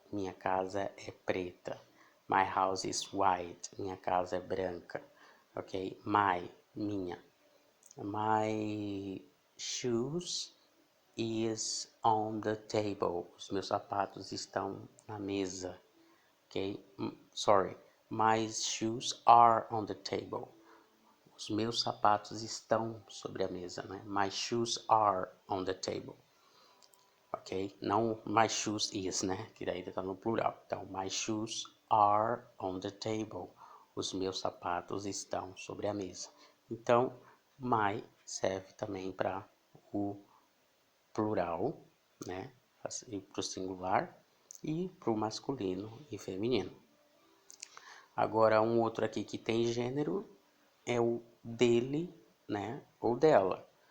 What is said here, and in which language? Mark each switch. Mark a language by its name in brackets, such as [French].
[Portuguese] Minha casa é preta. [English] My house is white. [Portuguese] Minha casa é branca. Ok? My, minha. [English] My shoes is on the table. [Portuguese] Os meus sapatos estão na mesa. [English] Ok? Sorry. My shoes are on the table. [Portuguese] Os meus sapatos estão sobre a mesa, né? [English] My shoes are on the table. Ok? [Portuguese] Não [English] my shoes is, né? [Portuguese] Que daí está no plural. Então, [English] my shoes are on the table. [Portuguese] Os meus sapatos estão sobre a mesa. Então, my serve também para o plural, né? Para o singular e para o masculino e feminino. Agora, um outro aqui que tem gênero é o dele, né? Ou dela.